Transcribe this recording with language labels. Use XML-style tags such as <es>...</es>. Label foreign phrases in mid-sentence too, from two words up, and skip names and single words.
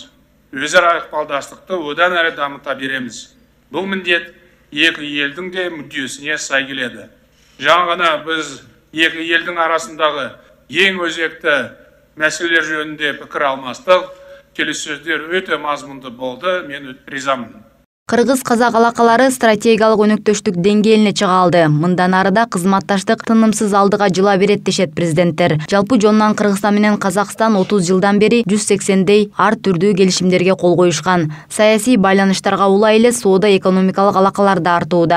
<kk>Өзара ықпалдастықты одан әрі дамыта береміз. Бұл міндет екі елдің де мүддесіне сай келеді. Жаңа ғана біз екі елдің арасындағы ең өзекті мәселелер жөнінде пікір алмастық. Келіссөздер өте мазмұнды болды. Мен ризамын.</kk> <ky>Кыргыз-казак алакалары стратегиялык өнөктөштүк деңгээлине чыга алды. Мындан арыда кызматташтык тынымсыз алдыга жыла берет дешет президенттер. Жалпы жонунан Кыргызстан менен Казакстан 30 жылдан бери 180дей ар түрдүү келишимдерге кол коюшкан. Саясий байланыштарга улай эле соода экономикалык алакалар да артууда.</ky>